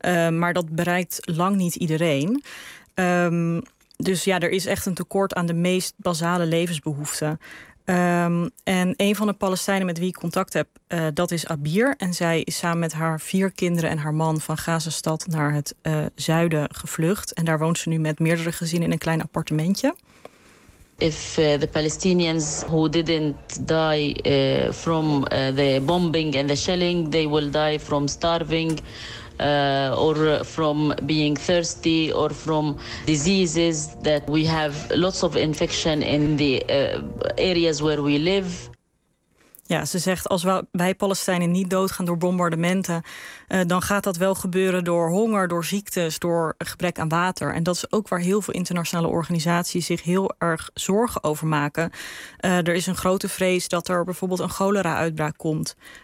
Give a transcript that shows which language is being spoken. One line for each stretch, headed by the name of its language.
Dutch: Maar dat bereikt lang niet iedereen. Er is echt een tekort aan de meest basale levensbehoeften. En een van de Palestijnen met wie ik contact heb, dat is Abir. En zij is samen met haar 4 kinderen en haar man van Gazastad naar het zuiden gevlucht. En daar woont ze nu met meerdere gezinnen in een klein appartementje.
English: If the Palestinians who didn't die from the bombing and the shelling, they will die from starving or from being thirsty or from diseases that we have lots of infection in the areas where we live.
Dutch: Ja, ze zegt als wij Palestijnen niet doodgaan door bombardementen, dan gaat dat wel gebeuren door honger, door ziektes, door gebrek aan water. En dat is ook waar heel veel internationale organisaties zich heel erg zorgen over maken. Er is een grote vrees dat er bijvoorbeeld een cholera-uitbraak komt.